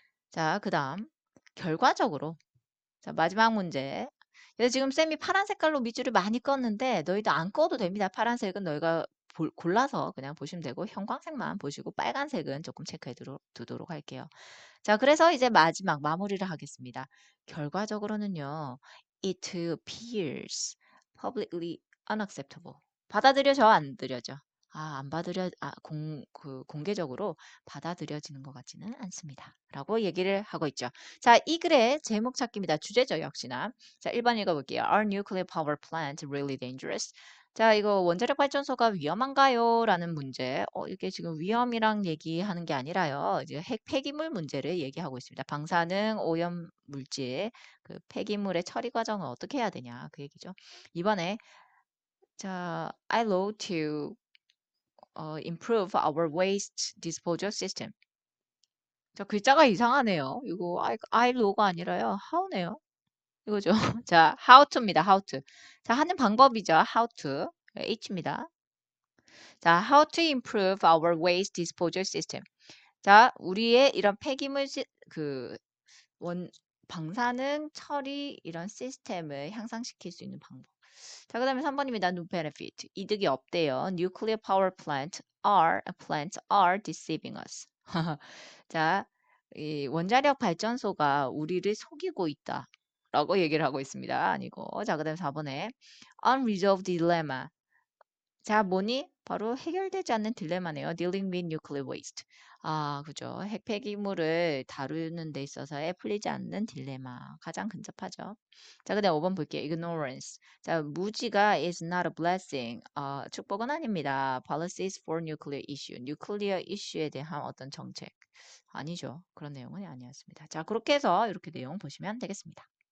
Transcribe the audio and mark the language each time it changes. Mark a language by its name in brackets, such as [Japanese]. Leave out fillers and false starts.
[Korean] 자, 그다음 결과적으로 자, 마지막 문제. 그래서 지금 쌤이 파란 색깔로 밑줄을 많이 껐는데 너희도 안 꺼도 됩니다. 파란색은 너희가 골라서 그냥 보시면 되고 형광색만 보시고 빨간색은 조금 체크해 두도록 할게요. 자, 그래서 이제 마지막 마무리를 하겠습니다. 결과적으로는요. [English] It appears publicly unacceptable. [Korean] 받아들여져 안 들여져? 안 받아들여 공개적으로 받아들여지는 것 같지는 않습니다. 라고 얘기를 하고 있죠. 자, 이 글의 제목 찾기입니다. 주제죠, 역시나. 자, 1번 읽어볼게요. [English] Are nuclear power plants really dangerous? [Korean] 자, 이거 원자력 발전소가 위험한가요? 라는 문제. 이게 지금 위험이랑 얘기하는 게 아니라요. 이제 핵 폐기물 문제를 얘기하고 있습니다. 방사능, 오염 물질, 그 폐기물의 처리 과정을 어떻게 해야 되냐. 그 얘기죠. 이번에, 자, [English] I low to improve our waste disposal system. [Korean] 자, 글자가 이상하네요. 이거 I low가 아니라요. how네요. 이거죠. 자, how to입니다. how to. 자, 하는 방법이죠. how to. H입니다. 자, [English] how to improve our waste disposal system. [Korean] 자, 우리의 이런 폐기물 그 방사능 처리 이런 시스템을 향상시킬 수 있는 방법. 자, 그다음에 3번입니다. [English] No benefit. [Korean] 이득이 없대요. [English] Nuclear power plants are deceiving us. [Korean] 자, 이 원자력 발전소가 우리를 속이고 있다. 라고 얘기를 하고 있습니다. 아니고. 자, 그다음에 4번에 [English] unresolved dilemma. [Korean] 자, 뭐니? 바로 해결되지 않는 딜레마네요. [English] Dealing with nuclear waste. [Korean] 아, 그죠. 핵 폐기물을 다루는 데 있어서의 풀리지 않는 딜레마. 가장 근접하죠. 자, 그다음 5번 볼게요. [English] Ignorance. [Korean] 자, 무지가 [English] is not a blessing. [Korean] 축복은 아닙니다. [English] Policies for nuclear issue. [Korean] 뉴클리어 이슈에 대한 어떤 정책. 아니죠. 그런 내용은 아니었습니다. 자, 그렇게 해서 이렇게 내용 보시면 되겠습니다.